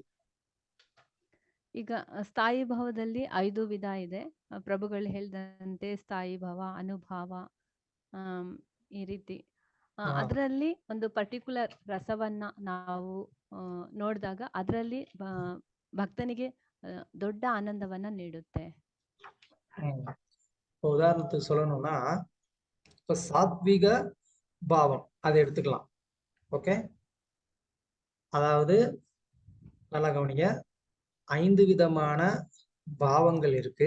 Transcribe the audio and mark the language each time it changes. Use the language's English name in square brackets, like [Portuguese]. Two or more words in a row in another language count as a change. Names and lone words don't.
[Kannada] ಈಗ ಸ್ಥಾಯಿ ಭಾವದಲ್ಲಿ 5 ವಿಧ ಇದೆ. ಪ್ರಭುಗಳು ಹೇಳಿದಂತೆ ಸ್ಥಾಯಿ ಭಾವ, ಅನುಭಾವ, ಈ ರೀತಿ. ಅದರಲ್ಲಿ ಒಂದು ಪರ್ಟಿಕ್ಯುಲರ್ ರಸವನ್ನ ನಾವು ನೋಡಿದಾಗ ಅದರಲ್ಲಿ ಭಕ್ತನಿಗೆ ದೊಡ್ಡ ಆನಂದವನ್ನ ನೀಡುತ್ತೆ. [Tamil] உதாரணத்துக்கு சொல்லணும்னா, இப்ப சாத்விக பாவம் அதை எடுத்துக்கலாம். ஓகே, அதாவது நல்லா கவனிங்க, 5 விதமான பாவங்கள் இருக்கு.